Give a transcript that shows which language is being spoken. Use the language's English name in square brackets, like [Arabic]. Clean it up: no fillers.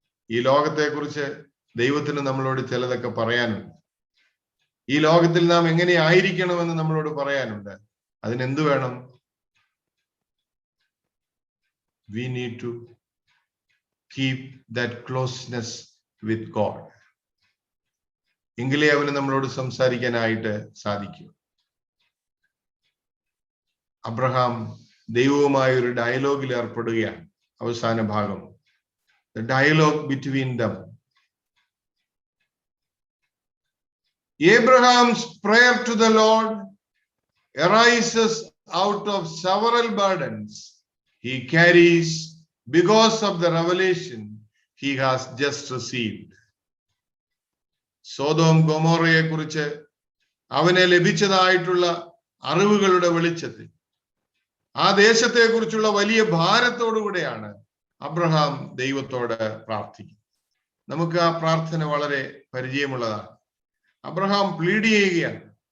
[Malayalam] ഈ ലോകത്തെക്കുറിച്ച് ദൈവത്തിന് നമ്മളോട് ചിലതൊക്കെ പറയാനുണ്ട്. ഈ ലോകത്തിൽ നാം എങ്ങനെ ആയിരിക്കണമെന്ന് നമ്മളോട് പറയാനുണ്ട്. അതിനെന്ത് വേണം? [English] We need to keep that closeness with God. [Malayalam] എങ്കിലേ അവന് നമ്മളോട് സംസാരിക്കാനായിട്ട് സാധിക്കും. അബ്രഹാം ദൈവവുമായ ഒരു ഡയലോഗിൽ ഏർപ്പെടുകയാണ്. അവസാന ഭാഗം, [English] the dialogue between them. Abraham's prayer to the Lord arises out of several burdens he carries because of the revelation he has just received. [Malayalam] Sodom ഗൊമോറയെ കുറിച്ച് അവനെ ലഭിച്ചതായിട്ടുള്ള അറിവുകളുടെ വെളിച്ചത്തിൽ ആ ദേശത്തെ കുറിച്ചുള്ള വലിയ ഭാരത്തോടുകൂടെയാണ് അബ്രഹാം ദൈവത്തോട് പ്രാർത്ഥിക്കുന്നത്. നമുക്ക് ആ പ്രാർത്ഥന വളരെ പരിചയമുള്ളതാണ്. അബ്രഹാം പ്ലീഡ് ചെയ്യുകയാണ്.